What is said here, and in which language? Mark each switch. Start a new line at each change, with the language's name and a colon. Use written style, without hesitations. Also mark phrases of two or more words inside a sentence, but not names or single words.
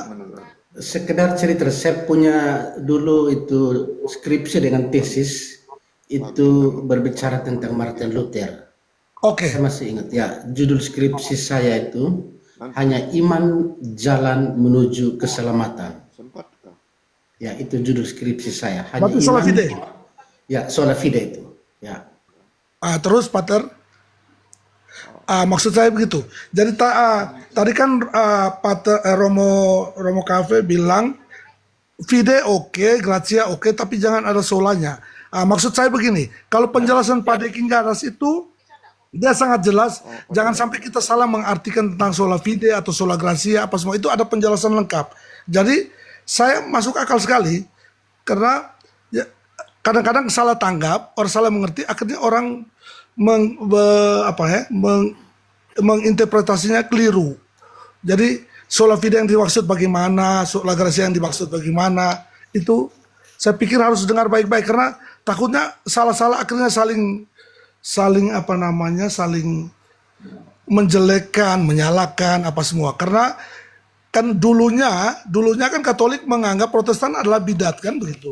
Indonesian: Sekedar cerita, saya punya dulu itu skripsi dengan tesis itu berbicara tentang Martin Luther. Oke. Saya masih ingat ya, judul skripsi saya itu hanya iman jalan menuju keselamatan. Ya, itu judul skripsi saya. Hanya
Latin: Berarti sola fide.
Indonesian: Ya,
Latin: sola fide
Indonesian: itu. Ya. Terus Pater, maksud saya begitu. Jadi tadi kan Pater Romo Cafe bilang fide oke, gratia oke, tapi jangan ada solanya. Maksud saya begini, kalau penjelasan Pak Deking Garas itu dia sangat jelas, jangan sampai kita salah mengartikan tentang
Latin: sola fide
Indonesian: atau
Latin: sola gratia
Indonesian: apa semua itu ada penjelasan lengkap. Jadi saya masuk akal sekali karena ya, kadang-kadang salah tanggap, orang salah mengerti, akhirnya orang menginterpretasinya keliru. Jadi
Latin: sola fide
Indonesian: yang dimaksud bagaimana,
Latin: sola gratia
Indonesian: yang dimaksud bagaimana, itu saya pikir harus dengar baik-baik karena takutnya salah-salah akhirnya saling menjelekkan, menyalahkan apa semua. Karena kan dulunya kan Katolik menganggap Protestan adalah bidat kan begitu.